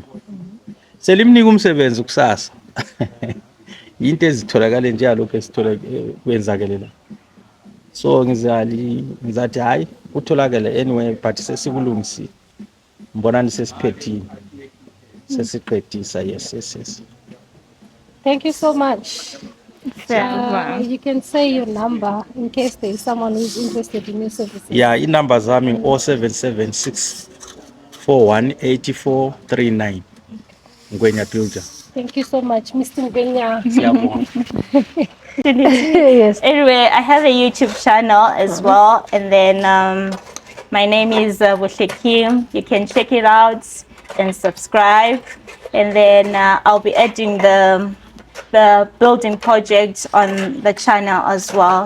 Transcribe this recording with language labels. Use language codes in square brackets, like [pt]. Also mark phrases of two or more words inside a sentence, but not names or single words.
[nd] Selimnika umsebenzi kusasa. Into ezitholakala nje alokho esithola kwenzakelela. So ngizathi hayi utholakala [en] anyway but [nd] sesikulungisile. Mbonani sesiphethile. Sesiqedisa yes. [en] Thank you so much. You can say your number in case there is someone who is interested in your services. Yeah, [nd] inamba zami 0776 418439. Ngwenya builder. [en] Thank you so much, Mr. Ngwenya. [nd] Siyabonga. [en] Yes. Anyway, I have a YouTube channel as well, and then my name is Kim. You can check it out and subscribe, and then I'll be adding the building project on the channel as well.